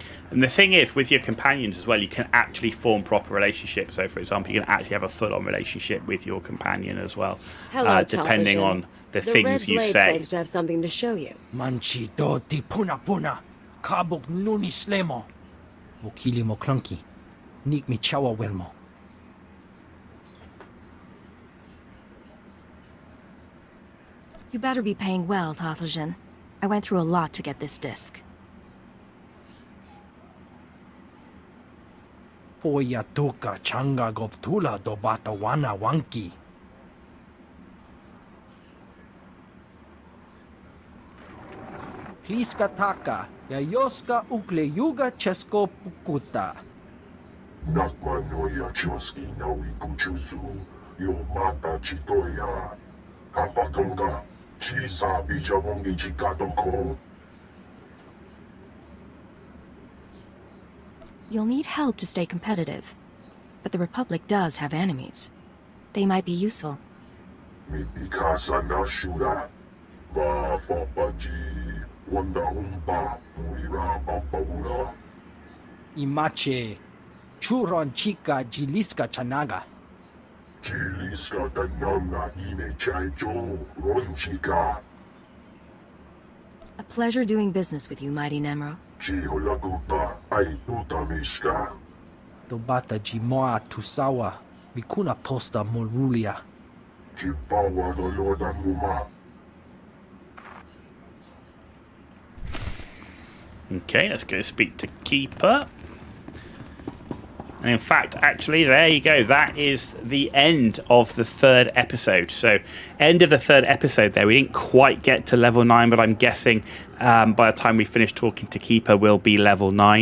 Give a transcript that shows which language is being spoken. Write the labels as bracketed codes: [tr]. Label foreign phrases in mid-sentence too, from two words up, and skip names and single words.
[en] And the thing is, with your companions as well, you can actually form proper relationships. So, for example, you can actually have a full-on relationship with your companion as well, Hello, depending television. on the The things Red you Blade say. claims to have something to show you. Manchi do ti puna puna. Kabuk nuni slemo. Mokili mo clunky. Nik mi chawa welmo. You better be paying well, Tatheljan. I went through a lot to get this disc. Poya tuka changa goptula do bata wana wanki. Pliska taka, yayoska ukle yuga chesko pukuta. Nakma noya choski nawi kuchuzu, yo mata chitoya. Kapatonga, chisa bijawongi chikatoko. You'll need help to stay competitive. But the Republic does have enemies. They might be useful. Mi pikasa na shura, va fapaji, wanda humpa, muira bampabura. Imache, churon chica jiliska chanaga. Chiliska tananga ime chaicho, ronchika. A pleasure doing business with you, mighty Nemro. Chiholagupa, aituta mishka. Do bata jimoa tusawa, mikuna posta morulia. Chipawa doloda muma. Okay, let's go speak to Keeper. And in fact, actually, there you go. That is the end of the third episode. So, end of the third episode there. We didn't quite get to level 9, but I'm guessing by the time we finish talking to Keeper, we'll be level 9.